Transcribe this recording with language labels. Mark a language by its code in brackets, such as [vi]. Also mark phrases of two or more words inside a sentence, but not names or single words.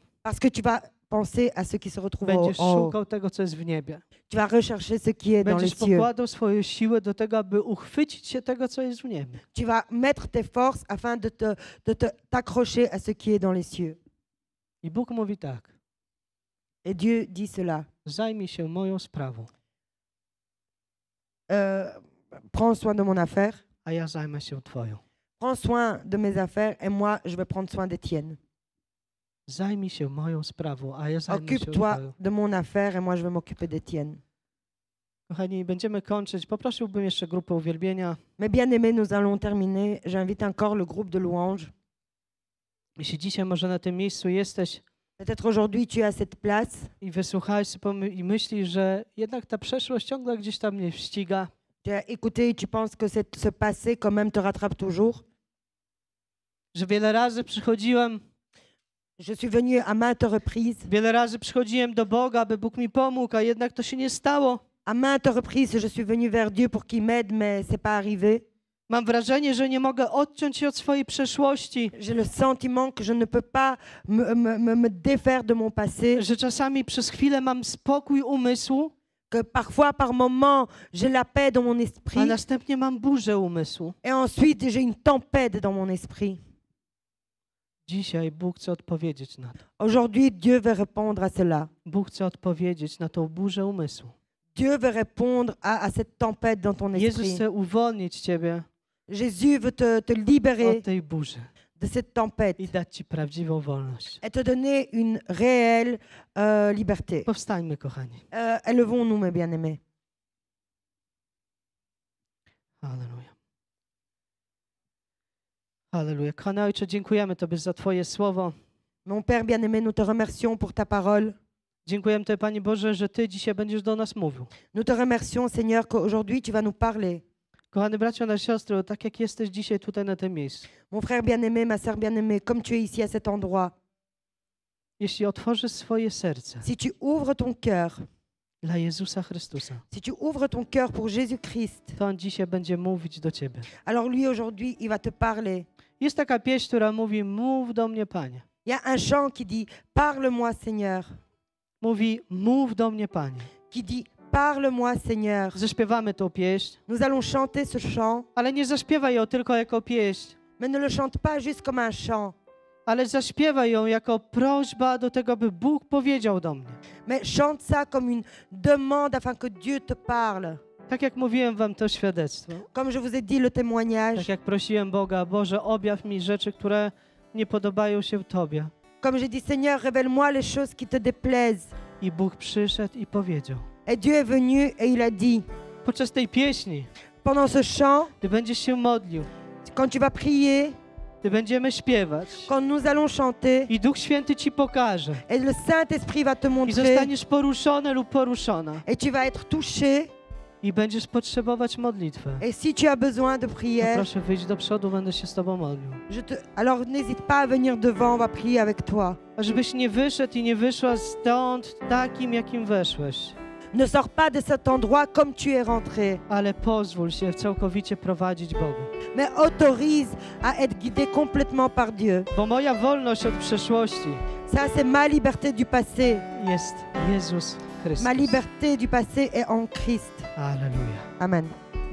[fr] Parce que tu vas penser à ce qui se retrouve [pl] Będziesz [fr] en haut. [pl] szukał tego, co jest w niebie. [fr] Tu vas rechercher ce qui est dans les [pl] Będziesz [fr] cieux. [pl] pokładał swoje siły do tego, aby uchwycić się tego, co jest w niebie. [fr] Tu vas mettre tes forces afin de t'accrocher à ce qui est dans les cieux. [pl] I Bóg mówi tak, [fr] Et Dieu dit cela. [pl] zajmij się moją sprawą, [fr] Prends soin de mon affaire, [pl] a ja zajmę się twoją. [fr] prends soin de mes affaires et moi, je vais prendre soin des tiennes. [pl] Zajmij się moją sprawą, a ja zajmę się [fr] Occupe-toi [pl] twoją. [fr] de mon affaire et moi, je vais m'occuper des tiennes. [pl] Kochani, będziemy kończyć. Poprosiłbym jeszcze grupę uwielbienia. [fr] Mes bien-aimés, nous allons terminer. J'invite encore le groupe de louanges. [pl] Jeśli dzisiaj może na tym miejscu jesteś [fr] Peut-être aujourd'hui, tu es à cette place [pl] i wysłuchałeś i myślisz, że jednak ta przeszłość ciągle gdzieś tam mnie ściga, [fr] tu as écouté et tu penses que ce passé quand même te rattrape toujours. [pl] że wiele razy przychodziłem, [fr] Je suis venue à maintes reprises. [pl] wiele razy przychodziłem do Boga, aby Bóg mi pomógł, a jednak to się nie stało. [fr] À maintes reprises, je suis venue vers Dieu pour qu'il m'aide, mais c'est pas arrivé. [pl] Mam wrażenie, że nie mogę odciąć się od swojej przeszłości, [fr] J'ai le sentiment que je ne peux pas me défaire de mon passé, [pl] że czasami przez chwilę mam spokój umysłu, [fr] que parfois, par moments, j'ai la paix dans mon [pl] a [fr] esprit, [pl] następnie mam burzę umysłu. [fr] et ensuite, j'ai une tempête dans mon esprit. [pl] Dzisiaj Bóg chce odpowiedzieć na to. [fr] Aujourd'hui, Dieu veut répondre à cela. [pl] Bóg chce odpowiedzieć na tą burzę umysłu. [fr] Dieu veut répondre à cette tempête dans ton [pl] Jezus [fr] esprit. [pl] chce uwolnić ciebie [fr] Jésus veut te libérer [pl] od tej burzy [fr] de cette tempête [pl] i dać ci prawdziwą wolność. [fr] et te donner une réelle liberté. [pl] Powstańmy, kochani. [fr] Élevons-nous, mes bien-aimés. [pl] Halleluja. [fr] Halleluja. [pl] Kochany Ojcze, dziękujemy Tobie za Twoje słowo. [fr] Mon Père bien-aimé, nous te remercions pour ta parole. [pl] Dziękujemy Tobie, Panie Boże, że Ty dzisiaj będziesz do nas mówił. [fr] Nous te remercions, Seigneur, qu'aujourd'hui tu vas nous parler. [pl] Kochany bracie oraz siostry, tak jak jesteś dzisiaj tutaj na tym miejscu, [fr] Mon frère bien-aimé, ma sœur bien-aimée, comme tu es ici à cet endroit, [pl] jeśli otworzysz swoje serce [fr] si tu ouvres ton cœur, [pl] dla Jezusa Chrystusa, [fr] si tu ouvres ton cœur pour Jésus-Christ, [pl] to On dzisiaj będzie mówić do Ciebie. [fr] alors lui aujourd'hui, il va te parler. [pl] Jest taka pieśń, która mówi, mów do mnie, Panie. [fr] Il y a un chant qui dit « Parle-moi, Seigneur », [pl] Mówi, mów do mnie, Panie. [fr] qui dit « Parle-moi, Seigneur ». [pl] Zaśpiewamy tą pieśń, [fr] Nous allons chanter ce chant, [pl] ale nie zaśpiewaj ją tylko jako pieśń, [fr] mais ne le chante pas juste comme un chant, [pl] ale zaśpiewaj ją jako prośba do tego, by Bóg powiedział do mnie. [fr] mais chante ça comme une demande afin que Dieu te parle. [pl] Tak jak mówiłem wam to świadectwo, [fr] Comme je vous ai dit le témoignage, [pl] tak jak prosiłem Boga, Boże, objaw mi rzeczy, które nie podobają się Tobie. [fr] comme j'ai dit Seigneur, révèle-moi les choses qui te déplaisent. [pl] I Bóg przyszedł i powiedział. [fr] Et Dieu est venu et il a dit, [pl] Podczas tej pieśni, [fr] pendant ce chant, [pl] gdy będziesz się modlił, [fr] quand tu vas prier, [pl] gdy będziemy śpiewać [fr] quand nous allons chanter, [pl] i Duch Święty Ci pokaże [fr] et le Saint-Esprit va te [pl] i [fr] montrer, [pl] zostaniesz poruszony lub poruszona [fr] et tu vas être touché, [pl] i będziesz potrzebować modlitwę, [fr] et si tu as besoin de [pl] to [fr] prière, [pl] proszę wyjść do przodu, będę się z Tobą modlił. [fr] alors n'hésite pas à venir devant, on va prier avec toi. [pl] A żebyś nie wyszedł i nie wyszła stąd takim, jakim weszłeś, [fr] Ne sors pas de cet endroit comme tu es rentré, [pl] ale pozwól się całkowicie prowadzić Bogu. [fr] mais autorise à être guidé complètement par Dieu. [pl] Bo moja wolność od przeszłości [fr] Ça, c'est ma liberté du passé. [pl] jest Jezus Chrystus. [fr] Ma liberté du passé est en Christ. [pl] Alleluja. [fr] Amen.